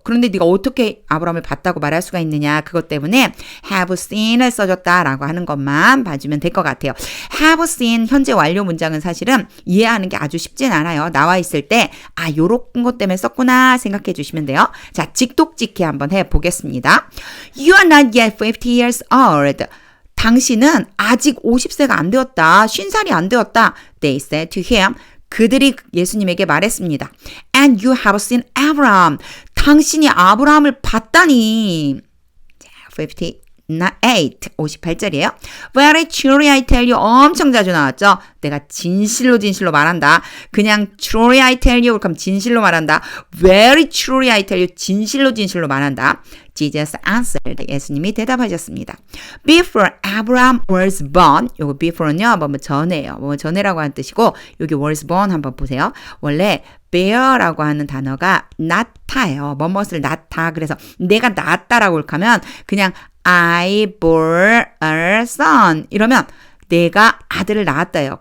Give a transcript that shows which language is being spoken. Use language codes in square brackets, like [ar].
[ko] 그런데 네가 어떻게 아브라함을 봤다고 말할 수가 있느냐. 그것 때문에 [en] have seen [ko] 을 써줬다라고 하는 것만 봐주면 될 것 같아요. have seen 현재 완료 문장은 사실은 이해하는 게 아주 쉽진 않아요. 나와 있을 때 요런 것 때문에 썼구나 생각해 주시면 돼요. 자, 직독직해 한번 해보겠습니다. [en] You are not yet 50 years old. [ko] 당신은 아직 50세가 안 되었다. 50살이 안 되었다. [en] They said to him. [ko] 그들이 예수님에게 말했습니다. [en] And you have seen Abraham. [ko] 당신이 아브라함을 봤다니. 58절이에요. [en] Very truly I tell you. [ko] 엄청 자주 나왔죠. 내가 진실로 말한다. 그냥 [en] truly I tell you [ko] 그럼 진실로 말한다. [en] Very truly I tell you. [ko] 진실로 말한다. [en] Jesus answered. [ko] 예수님이 대답하셨습니다. [en] Before Abraham was born. [ko] 요거 before는요. 뭐 전에요. 뭐 전에라고 하는 뜻이고 여기 was born 한번 보세요. 원래 bear라고 하는 단어가 낳다예요. 뭐뭇을 낳다. 그래서 내가 낳았다라고 하면 그냥 [en] I bore a son [ko] 이러면 내가 아들을 낳았다예요.